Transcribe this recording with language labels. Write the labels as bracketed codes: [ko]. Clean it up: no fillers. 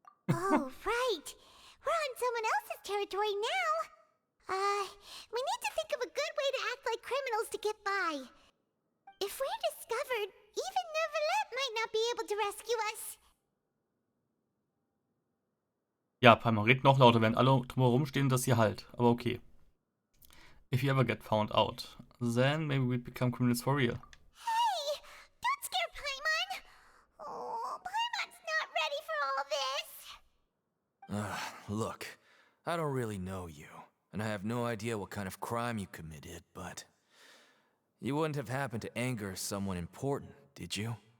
[en] Oh, right. We're on someone else's territory now. We need to think of a good way to act like criminals to get by. If we're discovered, even Neuvillette might not be able to rescue us. [de] Ja, Palmer, red noch lauter, wenn alle drumherum stehen, dass ihr halt. Aber okay. [en] If you ever get found out, then maybe we'd become criminals for real. Hey! Don't scare Paimon! Oh, Paimon's not ready for all this. Look, I don't really know you, and I have no idea what kind of crime you committed, but you wouldn't have happened to anger someone important, did you?